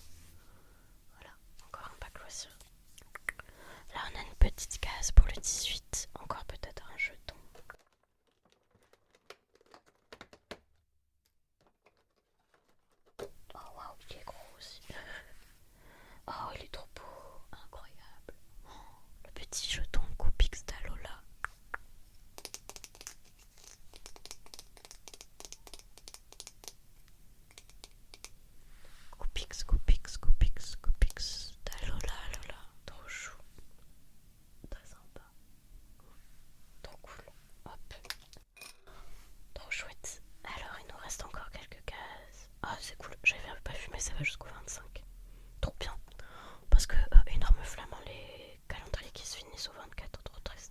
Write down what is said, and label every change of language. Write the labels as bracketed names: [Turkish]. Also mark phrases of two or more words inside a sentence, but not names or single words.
[French] Voilà, encore un pack loisir. Là, on a une petite case pour le 18. Encore peut-être un jeton. Oh waouh, il est gros aussi. Oh, il est trop beau. Incroyable. Oh, le petit jeton Coupix d'Alola. Coupix d'Alola. Trop chou. Très sympa. Trop cool. Hop. Trop chouette. Alors, il nous reste encore quelques cases. Ah, c'est cool. J'avais pas vu, mais ça va jusqu'au 25. Trop bien. Parce que énorme flamand, les calendriers qui se finissent au 24, trop triste.